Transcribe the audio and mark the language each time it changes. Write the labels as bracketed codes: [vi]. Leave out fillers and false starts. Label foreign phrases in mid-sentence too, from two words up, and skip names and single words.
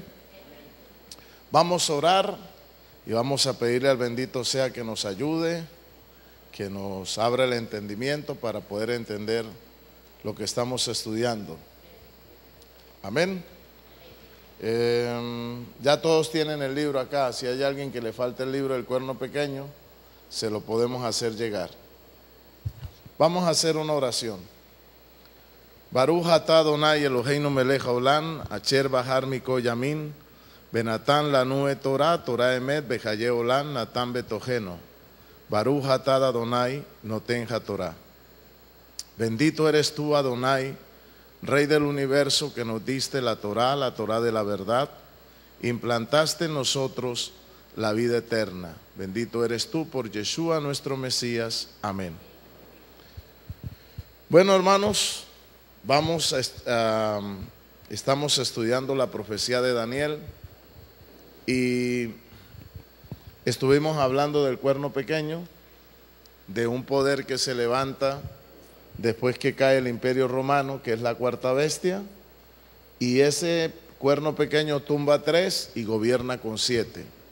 [es] Vamos a orar y vamos a pedirle al bendito sea que nos ayude, que nos abra el entendimiento para poder entender lo que estamos estudiando. Amén. Ya todos tienen el libro acá. Si hay alguien que le falta el libro del cuerno pequeño, se lo podemos hacer llegar. Vamos a hacer una oración. [he] ברוך אתה אדוני אלוהינו מלך העולם, אשר בחר מכל העמים, ונתן לנו את תורה, תורה אמת, וחיי עולם, נטע בתוכנו. ברוך אתה אדוני נותן התורה. [es] Bendito eres tú, Adonai, Rey del universo, que nos diste la Torah de la verdad, implantaste en nosotros la vida eterna. Bendito eres tú por Yeshua nuestro Mesías. Amén. Bueno, hermanos, estamos estudiando la profecía de Daniel y estuvimos hablando del cuerno pequeño, de un poder que se levanta después que cae el Imperio Romano, que es la cuarta bestia, y ese cuerno pequeño tumba 3 y gobierna con 7.